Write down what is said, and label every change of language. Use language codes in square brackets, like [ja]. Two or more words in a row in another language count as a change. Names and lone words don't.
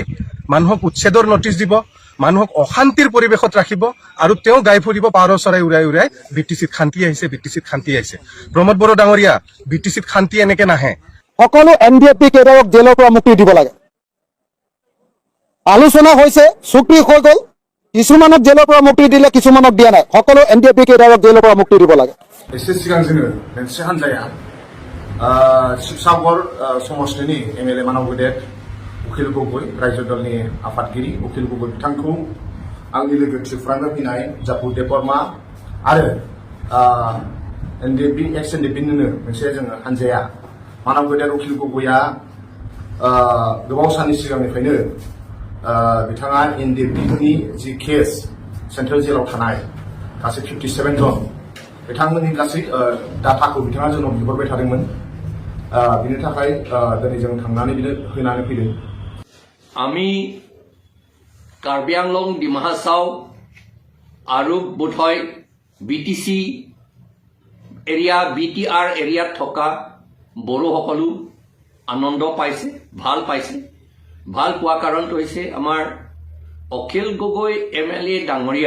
[as] মানুহক উচ্ছেদৰ নটিচ দিব, মানুহক অশান্তিৰ পৰিৱেশত ৰাখিব আৰু তেওঁ গাই ফুৰিব পাৰ চৰাই উৰাই উৰাই BTCত শান্তি আহিছে, BTCত শান্তি আহিছে। প্ৰমোদ বড়ো ডাঙৰীয়া, BTCত শান্তি এনেকে নাহে। সকলো NDFB কেইটাক জেলৰ পৰা মুক্তি দিব লাগে। আলোচনা হৈছে, চুক্তি হৈ গ'ল, কিছুমানক জেলৰ পৰা মুক্তি দিলে, কিছুমানক দিয়া নাই। সকলো NDFB কেইটাক জেলৰ পৰা মুক্তি দিব লাগে। [brx] एसे सिगां जोङो मोनसे हान्जाया शिबसागर समष्टिनि MLA मानव गेदेर उकिल गगৈ रायजो दलनि आफादगिरि उकिल गगৈ बिथांखौ आंनि लोगो थिफ्रांनो फैनाय जाफु देबबर्मा आरो NDFB एक्स NDFBनिनो मोनसे जोङो हान्जाया मानव गेदेर उकिल गगैआ गोबाव साननि सिगांनिफ्रायनो बिथाङा NDFBनि जि केस सेन्ट्रेल जेलाव थानाय गासै 57 जन बिथांमोननि गासै डाटाखौ बिथाङा जोंनाव बिहरबाय थादोंमोन। बिनि थाखाय दिनै जों थांनानै बिनो होनानै फैदों। [as] আমি কাৰ্বি আংলং ডিমা হাছাও আৰু বোধহয় BTC এৰিয়া BTR এৰিয়াত থকা বড়োসকলো আনন্দ পাইছে, ভাল পাইছে। ভাল পোৱা কাৰণটো হৈছে আমাৰ অখিল গগৈ MLA ডাঙৰীয়া।